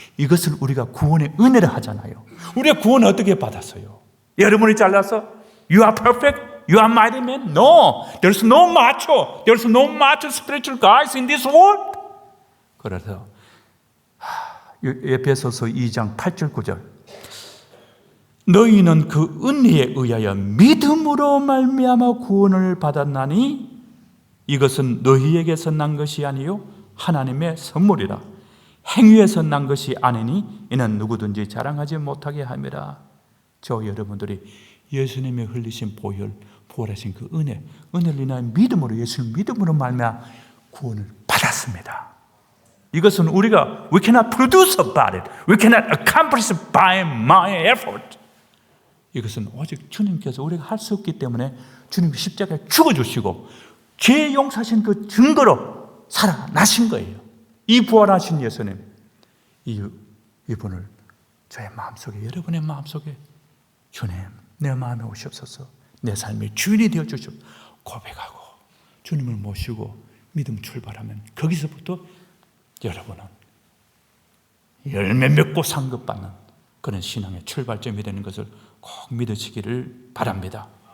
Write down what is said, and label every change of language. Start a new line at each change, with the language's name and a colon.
Korean: 이것을 우리가 구원의 은혜를 하잖아요. 우리가 구원을 어떻게 받았어요? 여러분이 잘나서
English: You are perfect? You are mighty man? No. There's no macho. There's no macho spiritual guys in this world.
Korean: 그래서 에베소서 2장 8절 9절 너희는 그 은혜에 의하여 믿음으로 말미암아 구원을 받았나니 이것은 너희에게서 난 것이 아니요 하나님의 선물이라. 행위에서 난 것이 아니니 이는 누구든지 자랑하지 못하게 함이라. 저 여러분들이 예수님의 흘리신 보혈, 부활하신 그 은혜를 인하여 믿음으로 예수님 믿음으로 말미암아 구원을 받았습니다. 이것은 우리가
English: we cannot produce about it. We cannot accomplish it by my effort.
Korean: 이것은 오직 주님께서 우리가 할 수 없기 때문에 주님 십자가에 죽어주시고 죄 용서하신 그 증거로 살아나신 거예요. 이 부활하신 예수님, 이분을 저의 마음속에, 여러분의 마음속에 주님 내 마음에 오시옵소서, 내 삶의 주인이 되어주시옵소서 고백하고 주님을 모시고 믿음 출발하면 거기서부터 여러분은 열매 맺고 상급받는 그런 신앙의 출발점이 되는 것을 꼭 믿으시기를 바랍니다.